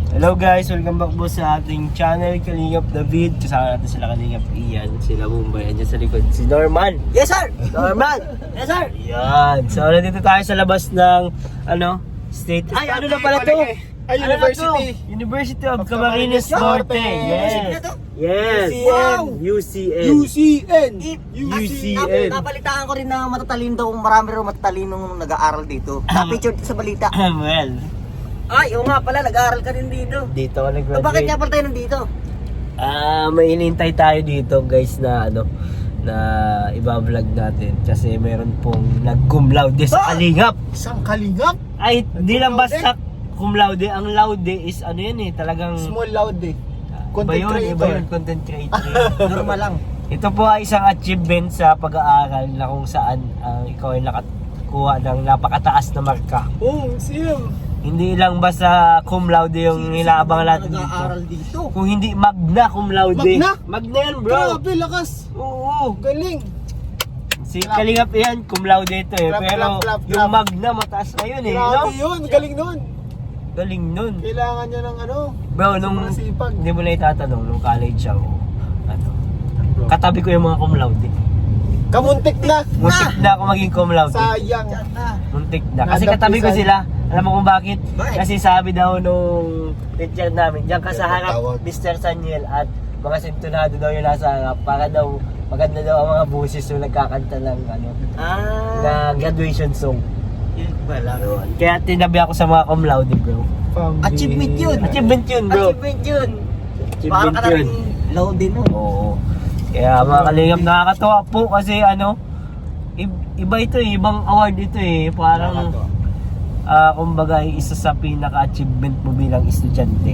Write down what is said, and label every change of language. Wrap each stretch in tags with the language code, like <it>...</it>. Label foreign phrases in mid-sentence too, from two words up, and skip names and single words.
<en>Hello guys, welcome back</en> <tl>po sa ating</tl> <en>channel, Kalingap David. Kasama natin sila Kalingap Ian, sila Bombay, andyan sa likod si Norman. Yes sir! Norman! Yes sir!</en> <tl>Yan. So nandito tayo sa labas ng state. Ay, ano na pala to? Ay, Ano na University. to? University of Camarines Norte.</tl> <en>Yes. Yes. Wow! UCN. UCN. UCN.</en> <tl>Napalitaan ko rin na matatalino daw, marami rin matatalinong nag-aaral dito. Na-picture sa balita. Well, Ay, oo nga pala, nag-aaral ka din dito. dito ako nag-graduate. Bakit nga pala tayo nandito? May inintay tayo dito guys na na iba-vlog natin kasi meron pong nag-</tl> <la>cum laude</la> <tl>sa Kalingap. Isang kalingap. Ay, hindi lang basta</tl> <la>cum laude,</la> <tl>ang laude is talagang</tl> <en>Small loud eh.</en> <tl>iba yun,</tl> <en>content creator.</en> <tl>Normal lang. Ito po ay isang achievement sa pag-aaral na kung saan ikaw ay nakakuha ng napakataas na marka. Oh, siyem. Hindi lang basta</tl> <la>cum laude</la> <tl>yung nilaabangan natin Nag-aaral dito. dito. Kung hindi</tl> <la>magna cum laude.</la> <tl>Magna? Magna yan bro. Grabe, lakas. Oo. Galing. Si Kalingap yan,</tl> <la>cum laude</la> <tl>ito eh.</tl> <en>Clap,</en> <tl>Pero</tl> <en>clap, clap,</en> <tl>yung</tl> <en>clap.</en> <tl>magna mataas na yun eh. Grabe No? yun. Galing nun. Galing nun. Kailangan niya ng Bro, nung masipag. hindi mo na itatanong, nung college ako, katabi ko yung mga</tl> <la>cum laude.</la> <tl>Kamuntik na. Muntik na ako maging</tl> <la>cum laude.</la> <tl>Sayang. Muntik na. Kasi katabi ko sila. Alam mo kung bakit? Bakit? Kasi sabi daw nung teacher namin, diyan ka sa harap, Tawag. Mr. Saniel, at mga sintonado daw yung nasa harap para daw maganda daw ang mga boses yung nagkakanta ng na graduation song. Yun pala. Kaya tinabi ako sa mga</tl> <la>cum laude,</la> <tl>bro. Achievement yun. Achievement yun, bro. Achievement yun. Parang Achievement ka na yun. rin loud din nun. Oo. Kaya mga Kalingap, nakakatawa po kasi iba ito eh, ibang award ito eh. Parang kumbaga isa sa pinaka-achievement mo bilang estudyante.</tl>